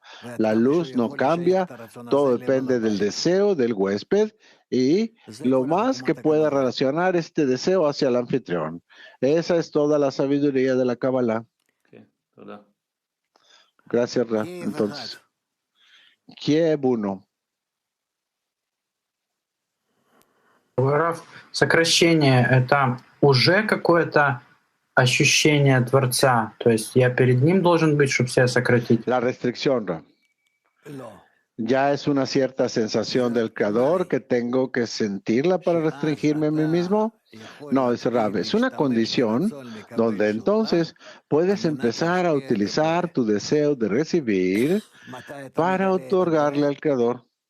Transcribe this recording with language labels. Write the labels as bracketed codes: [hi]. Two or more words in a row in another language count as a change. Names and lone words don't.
[es] La luz no cambia, todo depende del deseo del huésped y lo más que pueda relacionar este deseo hacia el anfitrión. Esa es toda la sabiduría de la Kabbalah. Gracias, Rab. Entonces, Kiev 1. [ru] Раф, сокращение — это уже какое-то ощущение Творца? То есть я перед Ним должен быть, чтобы себя сократить? [es] La restricción, Rab, ya es una cierta sensación del Creador que tengo que sentirla para restringirme a mí mismo. No, dice Rab, es una condición donde entonces puedes empezar a utilizar tu deseo de recibir para otorgarle al Creador.